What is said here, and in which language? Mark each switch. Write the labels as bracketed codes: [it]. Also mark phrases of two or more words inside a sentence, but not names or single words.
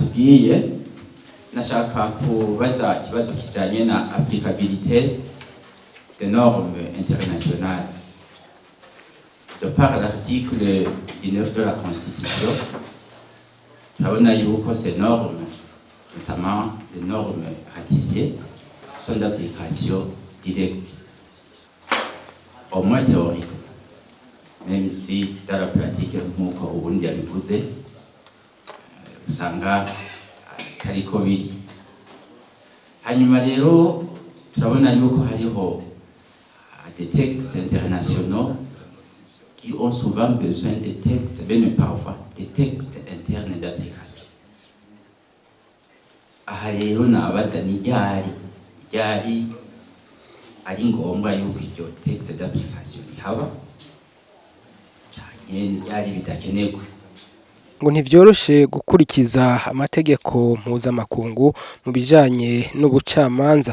[rn] nshimiye nashaka kubaza ikibazo kijanye na [fr] applicabilité des normes internationales. De par l'article 19 de la Constitution, [rn] turabona yuko [fr] ces normes, notamment les normes ratifiées, sont d'application directe, au moins théorique, même si dans la pratique, [rn] nk'uko ubundi yabivuze, usanga kariko biri. Hanyuma rero turabona yuko hariho [fr] des textes internationaux qui ont souvent besoin de textes, même parfois des textes internes d'application. [rn] Aha rero nabaza ni ryari ari ngombwa yuko iryo [fr] texte d'application [rn] ihaba canke ryari bidakenerwa. Ngo ntivyoroshe gukurikiza amategeko mpuzamakungu mu bijanye n'ubucamanza.